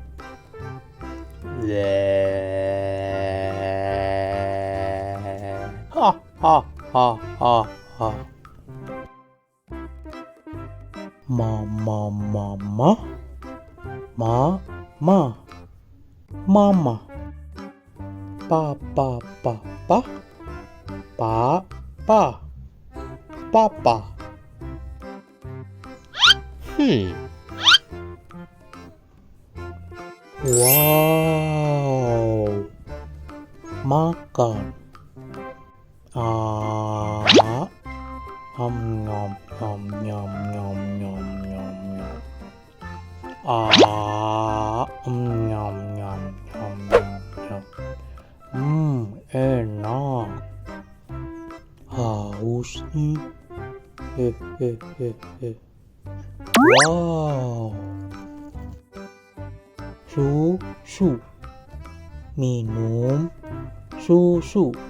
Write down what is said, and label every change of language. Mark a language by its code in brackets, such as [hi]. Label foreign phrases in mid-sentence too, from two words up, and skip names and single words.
[id] Ha ha ha ha ha. Mama, mama. Mama. Papa. Papa. Wow. Makan. Nom nom nom nom nom nom nom nom. Nyam nyam nyam nyam nyam. Enak. Haus nih. Wow. Susu. Minum susu.